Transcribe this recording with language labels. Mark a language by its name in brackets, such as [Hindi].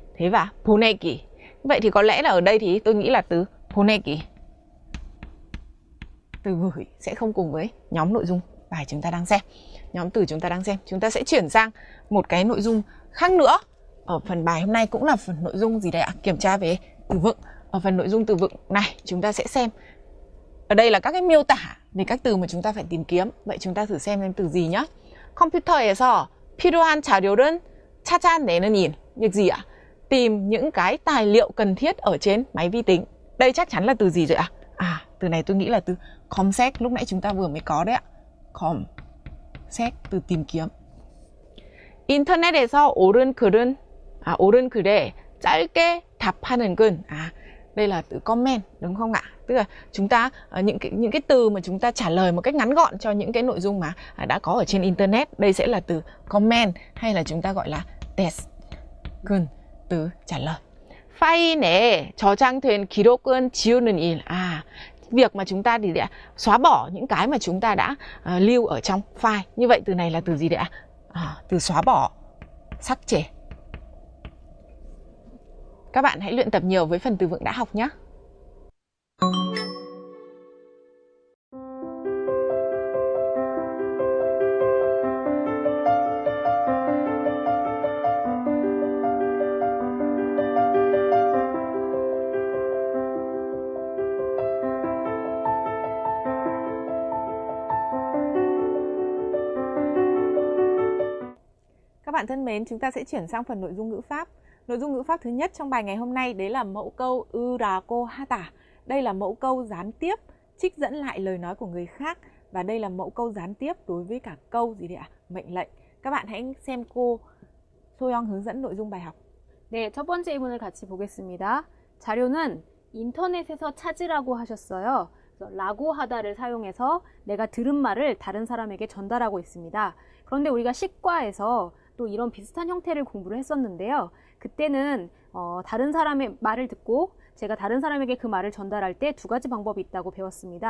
[Vietnamese] Thế và 보내기. Vậy thì có lẽ là ở đây thì tôi nghĩ là từ 보내기, từ gửi, sẽ không cùng với nhóm nội dung bài chúng ta đang xem, nhóm từ chúng ta đang xem. Chúng ta sẽ chuyển sang một cái nội dung khác nữa. Ở phần bài hôm nay cũng là phần nội dung gì đây ạ? Kiểm tra về từ vựng. Ở phần nội dung từ vựng này chúng ta sẽ xem. Ở đây là các cái miêu tả về các từ mà chúng ta phải tìm kiếm. Vậy chúng ta thử xem từ gì nhé. [Korean] 컴퓨터에서 필요한 자료를 찾아내는 일. [Vietnamese] Việc gì ạ? Tìm những cái tài liệu cần thiết ở trên máy vi tính. Đây chắc chắn là từ gì rồi ạ? Từ này tôi nghĩ là từ 검색, lúc nãy chúng ta vừa mới có đấy ạ. 검색, từ tìm kiếm. [Korean] 인터넷에서 옳은 글에 짧게 답하는 글. [Vietnamese] Đây là từ comment đúng không ạ? Tức là chúng ta những cái từ mà chúng ta trả lời một cách ngắn gọn cho những cái nội dung mà đã có ở trên internet. Đây sẽ là từ comment hay là chúng ta gọi là 답글, từ trả lời. [Korean] 파일 내에 저장된 기록은 지우는 일. [Vietnamese] Việc mà chúng ta xóa bỏ những cái mà chúng ta đã lưu ở trong file. Như vậy từ này là từ gì đấy ạ? Từ xóa bỏ, 삭제. Các bạn hãy luyện tập nhiều với phần từ vựng đã học nhé. Các bạn thân mến, chúng ta sẽ chuyển sang phần nội dung ngữ pháp. Nội dung ngữ pháp thứ nhất trong bài ngày hôm nay đấy là mẫu câu 으라고 하다. Đây là mẫu câu gián tiếp, trích dẫn lại lời nói của người khác. Và đây là mẫu câu gián tiếp đối với cả câu gì đấy ạ? Mệnh lệnh. Các bạn hãy xem cô 소영 hướng dẫn nội dung bài học. [Korean] 네, 첫 번째 예문을 같이 보겠습니다. 자료는 인터넷에서 찾으라고 하셨어요. 라고 하다를 사용해서 내가 들은 말을 다른 사람에게 전달하고 있습니다. 그런데 우리가 식과에서 또 이런 비슷한 형태를 공부를 했었는데요. 그때는 다른 사람의 말을 듣고 제가 다른 사람에게 그 말을 전달할 때 두 가지 방법이 있다고 배웠습니다.